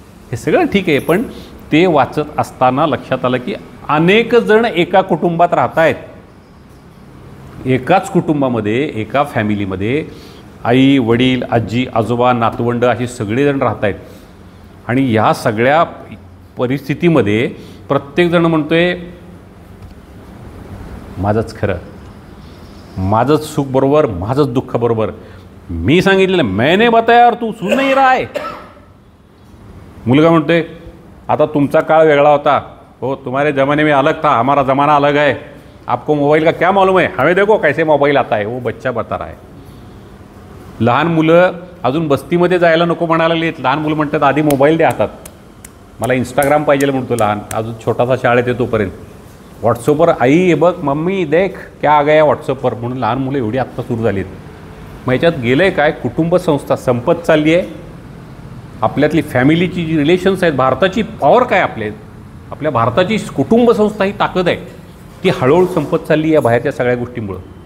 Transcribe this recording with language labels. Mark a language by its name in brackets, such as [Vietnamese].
[Marathi] हे सगळं ठीक आहे, पण ते वाचत असताना लक्षात आलं की अनेक जण एका कुटुंबात राहत आहेत, एकाच कुटुंबामध्ये, एका फॅमिलीमध्ये आई वडील आजी आजोबा नातवंड अशी सगळेजण राहत आहेत. आणि ह्या सगळ्या परिस्थितीमध्ये प्रत्येकजण म्हणतोय माझंच खरं, माझंच सुख बरोबर, माझंच दुःख बरोबर. मी सांगितलेलं [Hindi] मैंने बताया और तू सुन नहीं रहा है. [Marathi] मुलगा म्हणतोय आता तुमचा काळ वेगळा होता, हो [Hindi] तुम्हारे ज़माने में अलग था, हमारा ज़माना अलग है, आपको मोबाईल का क्या मालूम है, हमें देखो कैसे मोबाईल आता है, वो बच्चा बता रहा है. [Marathi] लहान मुलं अजून बस्तीमध्ये जायला नको म्हणायला लागलीत. लहान मुलं म्हणतात आधी मोबाईल द्या हातात, मला इंस्टाग्राम पाहिजे म्हणतो लहान, अजून छोटासा शाळेत येतो तोपर्यंत. व्हॉट्सअपवर आई हे बघ [Hindi] मम्मी देख क्या आ गया [Marathi] व्हॉट्सअपवर म्हणून लहान मुलं एवढी आत्ता सुरू झालीत. मग याच्यात गेलं आहे काय, कुटुंब संस्था संपत चालली आहे. आपल्यातली फॅमिलीची जी रिलेशन्स आहेत, भारताची पॉवर काय, आपल्या भारताची कुटुंब संस्था ही ताकद आहे, ती हळूहळू संपत चालली आहे बाहेरच्या सगळ्या गोष्टींमुळं.